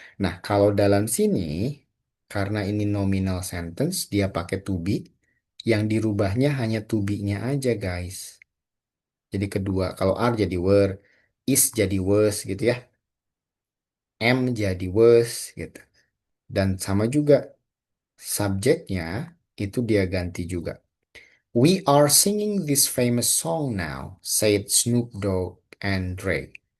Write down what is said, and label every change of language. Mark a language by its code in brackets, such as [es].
[id] Nah, kalau dalam sini, karena ini nominal sentence, dia pakai to be, yang dirubahnya hanya to be-nya aja, guys. Jadi kedua, kalau are jadi were, is jadi was gitu ya, am jadi was gitu. Dan sama juga, subjeknya itu dia ganti juga. [en] We are singing this famous song now, said Snoop Dogg and Dre.